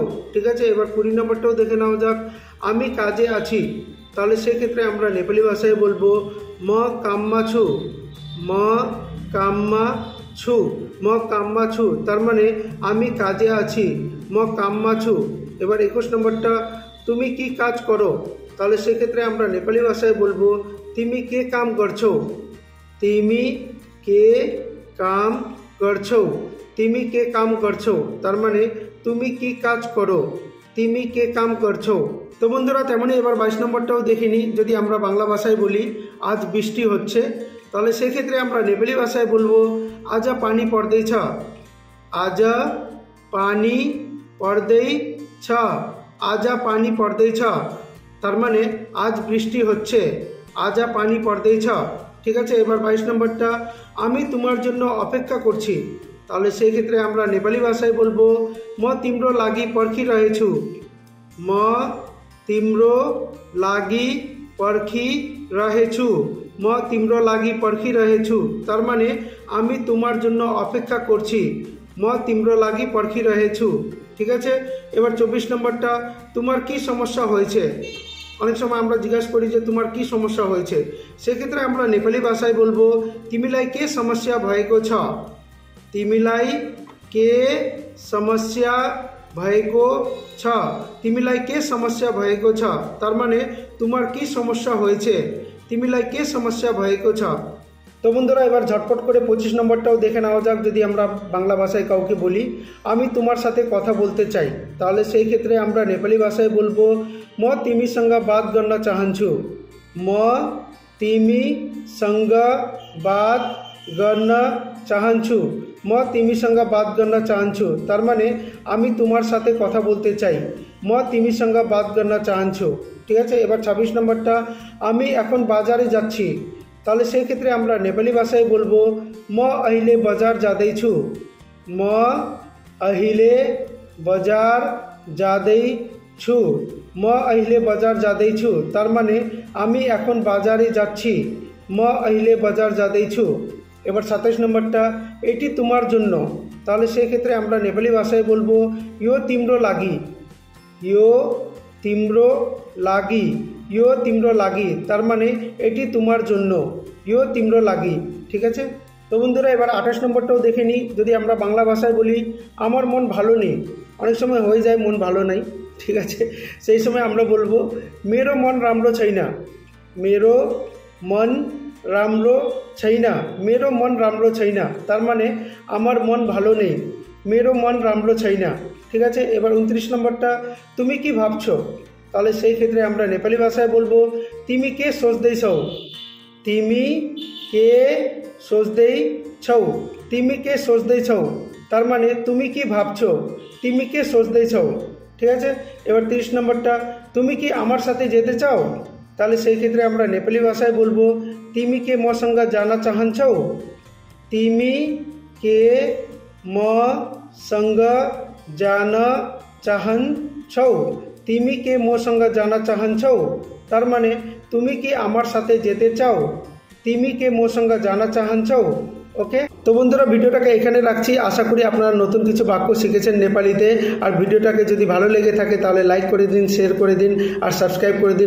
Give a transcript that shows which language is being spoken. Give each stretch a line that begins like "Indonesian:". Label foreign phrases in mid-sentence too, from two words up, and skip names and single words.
Bangla: ঠিক আছে, এবার 20 নম্বরটাও দেখে নাও যাক। আমি কাজে আছি তাহলে সেই ক্ষেত্রে আমরা নেপালি ভাষায় বলবো
Nepali: म काममा छु म काममा छु म काममा छु
Bangla: তার মানে আমি কাজে আছি
Nepali: म काममा छु।
Bangla: এবার 21 নম্বরটা তুমি কি কাজ করো তাহলে সেই ক্ষেত্রে আমরা নেপালি ভাষায় বলবো
Nepali: तिमी के काम गर्छौ तिमी के काम गर्छौ तिमी के काम गर्छौ
Bangla: তার মানে তুমি কি কাজ করো
Nepali: तिमी के काम गर्छौ।
Bangla: তো বন্ধুরা তেমনি এবার 22 নম্বরটাও দেখে নিই। যদি আমরা বাংলা ভাষায় বলি আজ বৃষ্টি হচ্ছে তাহলে সেই ক্ষেত্রে আমরা নেপালি ভাষায় বলবো
Nepali: आजा पानी पर्दैछ आजा पानी पर्दैछ
Bangla: आजा पानी पर्दैछ তার মানে আজ বৃষ্টি হচ্ছে
Nepali: आजा पानी पर्दैछ।
Bangla: ঠিক আছে, এবার 22 নম্বরটা আমি তোমার জন্য অপেক্ষা করছি তাহলে সেই ক্ষেত্রে আমরা নেপালি ভাষায় বলবো
Nepali: म तिम्रो लागि पर्खिरहेछु
Bangla: म तिम्रो लागि पर्खिरहेछु म तिम्रो लागि पर्खिरहेछु তার মানে আমি তোমার জন্য অপেক্ষা করছি
Nepali: म तिम्रो लागि पर्खिरहेछु।
Bangla: ঠিক আছে, এবার 24 নম্বরটা তোমার কি সমস্যা হয়েছে অনেক সময় আমরা জিজ্ঞাসা করি যে তোমার কি সমস্যা হয়েছে সেক্ষেত্রে আমরা নেপালি ভাষায় বলবো
Nepali: तिमीलाई के समस्या भएको छ
Bangla: तिमीलाई के समस्या भएको छ तिमीलाई के समस्या भएको छ তার মানে তোমার কি সমস্যা হয়েছে
Nepali: तिमीलाई के समस्या भएको छ।
Bangla: তো বন্ধুরা এবার ঝটপট করে 25 নম্বরটাও দেখে নেওয়া যাক। যদি আমরা বাংলা ভাষায় কাউকে বলি আমি তোমার সাথে কথা বলতে চাই তাহলে সেই ক্ষেত্রে আমরা নেপালি ভাষায় বলবো
Nepali: म तिमीसँग बात गर्न चाहन्छु
Bangla: म तिमीसँग बात गर्न चाहन्छु म तिमीसँग बात गर्न चाहन्छु তার মানে আমি তোমার সাথে কথা বলতে চাই
Nepali: म तिमीसँग बात गर्न चाहन्छु।
Bangla: ঠিক আছে, এবার 26 নম্বরটা আমি এখন বাজারে যাচ্ছি তাহলে সেই ক্ষেত্রে আমরা নেপালি ভাষায় বলবো
Nepali: म अहिले बजार जाँदैछु म अहिले बजार जाँदैछु म अहिले बजार जाँदैछु
Bangla: তার মানে আমি এখন বাজারে যাচ্ছি
Nepali: म अहिले बजार जाँदैछु।
Bangla: এবার 27 নম্বরটা এটি তোমার জন্য তাহলে সেই ক্ষেত্রে আমরা নেপালি ভাষায় বলবো
Nepali: यो तिम्रो लागि यो तिम्रो लागि
Bangla: यो तिम्रो लागि তার মানে এটি তোমার জন্য
Nepali: यो तिम्रो लागि।
Bangla: ঠিক আছে, তো বন্ধুরা এবার 28 নম্বরটাও দেখে নিই। যদি আমরা বাংলা ভাষায় বলি আমার মন ভালো নেই অনেক সময় হয়ে যায় মন ভালো নাই। ঠিক আছে, সেই সময় আমরা বলবো
Nepali: मेरो मन राम्रो छैन मेरो मन राम्रो छैन मेरो मन राम्रो छैन
Bangla: তার মানে আমার মন ভালো নেই
Nepali: मेरो मन राम्रो छैन।
Bangla: ঠিক আছে, এবার 29 নম্বরটা তুমি কি ভাবছো তাহলে সেই ক্ষেত্রে আমরা নেপালি ভাষায় বলবো
Nepali: तिमी के सोच्दैछौ तिमी के सोच्दैछौ
Bangla: तिमी के सोच्दैछौ তার মানে তুমি কি ভাবছো, তুমি কে সোচতেছ, ঠিক আছে। এবার 30 নম্বরটা, তুমি কি আমার সাথে যেতে চাও, তাহলে সেই ক্ষেত্রে আমরা নেপালি ভাষায় বলবো
Nepali: तिमी के मसँग जान चाहन्छौ,
Bangla: तिमी के मसँग जान चाहन्छौ, तिमी के मसँग जान चाहन्छौ, তার মানে তুমি কি আমার সাথে যেতে চাও, তুমি কে মোর সঙ্গে জানা চাহাन्छौ। ওকে, তো বন্ধুরা ভিডিওটাকে এখানে রাখছি। আশা করি আপনারা নতুন কিছু বাক্য শিখেছেন নেপালিতে। আর ভিডিওটাকে যদি ভালো লেগে থাকে তাহলে লাইক করে দিন, শেয়ার করে দিন আর সাবস্ক্রাইব করে দিন।